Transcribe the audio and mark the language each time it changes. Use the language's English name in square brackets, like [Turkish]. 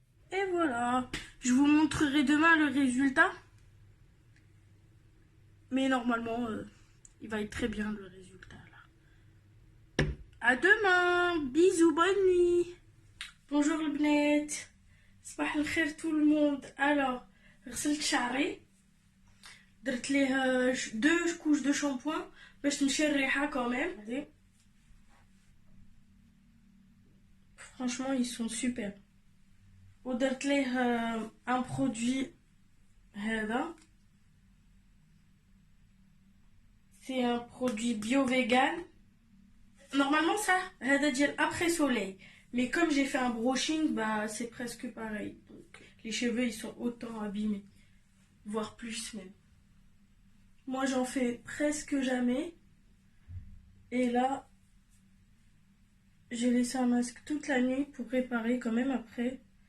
[French] Et voilà. Je vous montrerai demain le résultat. Mais normalement, il va être très bien le résultat là. À demain. Bisous, bonne nuit. Bonjour le bnet. [Arabic] صباح الخير [French] tout le monde. [Arabic] Alors, غسلت شعري. درت ليه 2 [French] couches de shampoing [Arabic] باش تمشي الريحة [French] quand même. Franchement, ils sont super. [Arabic] ودرت ليه [French] un produit [Arabic] هذا. [French] C'est un produit bio-vegan. Normalement, ça, [Arabic] هذا ديال [French] après soleil. Mais comme j'ai fait un brushing, bah c'est presque pareil. Donc, les cheveux, ils sont autant abîmés. Voire plus même. Moi, j'en fais presque jamais. Et là, j'ai laissé un masque toute la nuit pour réparer quand même après.